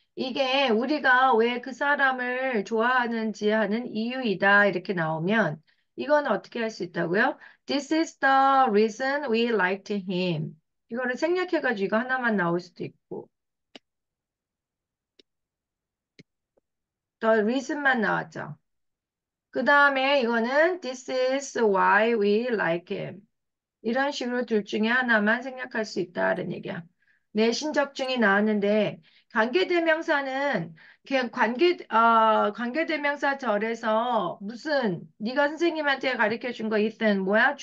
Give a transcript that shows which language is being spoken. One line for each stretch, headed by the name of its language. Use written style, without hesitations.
Korean: 이게 우리가 왜 그 사람을 좋아하는지 하는 이유이다. 이렇게 나오면 이건 어떻게 할 수 있다고요?
English: This is the reason we liked him.
Korean: 이거를 생략해가지고 이거 하나만 나올 수도 있고 the reason만 나왔죠. 그 다음에 이거는
English: This is why we like him.
Korean: 이런 식으로 둘 중에 하나만 생략할 수 있다는 얘기야. 내 신적중이 나왔는데 관계대명사는 그냥 관계대명사 절에서 무슨 네가 선생님한테 가르쳐 준 거 있던 뭐야?